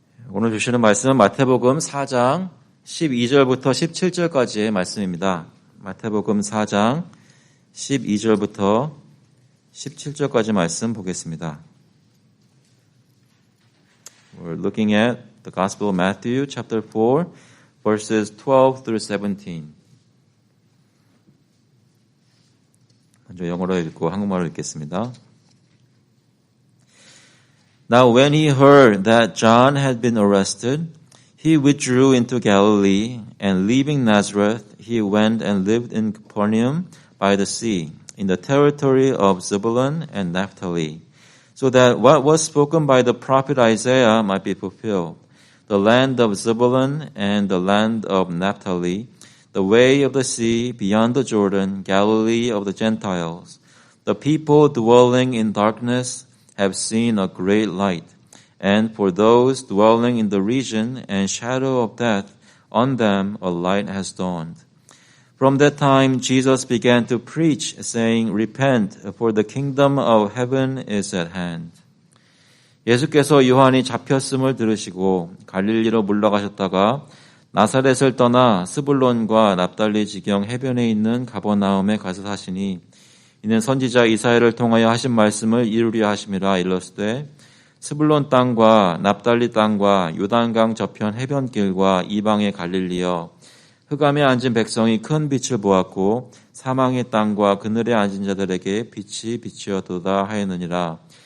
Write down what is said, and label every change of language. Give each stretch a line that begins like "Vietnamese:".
Korean: 오늘 주시는 말씀은 마태복음 4장 12절부터 17절까지의 말씀입니다. 마태복음 4장 12절부터 17절까지 말씀 보겠습니다.
English: We're looking at the Gospel of Matthew, chapter 4, verses 12 through 17.
Korean: 먼저 영어로 읽고 한국말로 읽겠습니다.
English: Now when he heard that John had been arrested, he withdrew into Galilee, and leaving Nazareth, he went and lived in Capernaum by the sea, in the territory of Zebulun and Naphtali, so that what was spoken by the prophet Isaiah might be fulfilled. The land of Zebulun and the land of Naphtali, the way of the sea beyond the Jordan, Galilee of the Gentiles. The people dwelling in darkness have seen a great light, and for those dwelling in the region and shadow of death, on them a light has dawned. From that time, Jesus began to preach, saying, Repent, for the kingdom of heaven is at hand.
Korean: 예수께서 요한이 잡혔음을 들으시고 갈릴리로 물러가셨다가 나사렛을 떠나 스불론과 납달리 지경 해변에 있는 가버나움에 가서 사시니 이는 선지자 이사야를 통하여 하신 말씀을 이루려 하심이라. 일러스되 스불론 땅과 납달리 땅과 요단강 저편 해변길과 이방의 갈릴리여, 흑암에 앉은 백성이 큰 빛을 보았고 사망의 땅과 그늘에 앉은 자들에게 빛이 비치었도다 하였느니라.